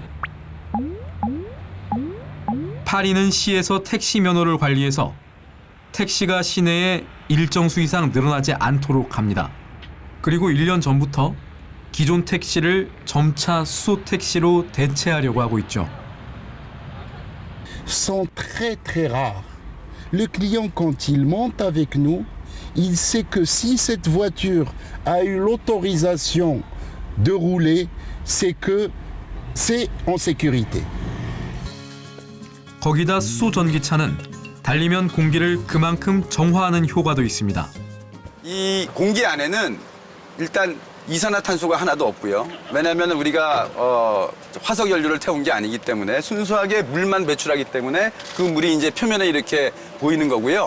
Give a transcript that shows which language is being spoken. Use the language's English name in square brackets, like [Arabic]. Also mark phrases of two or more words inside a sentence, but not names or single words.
[Korean] 파리는 시에서 택시 면허를 관리해서 택시가 시내에 일정 수 이상 늘어나지 않도록 합니다. 그리고 1년 전부터 기존 택시를 점차 수소 택시로 대체하려고 하고 있죠. [French] sont très très rares. Le client quand il monte avec nous, il sait que si cette voiture a eu l'autorisation de rouler, c'est que c'est en sécurité. [Korean] 거기다 수소 전기차는 달리면 공기를 그만큼 정화하는 효과도 있습니다. 이 공기 안에는 일단 이산화탄소가 하나도 없고요. 왜냐하면 우리가 화석 연료를 태운 게 아니기 때문에 순수하게 물만 배출하기 때문에 그 물이 이제 표면에 이렇게 보이는 거고요.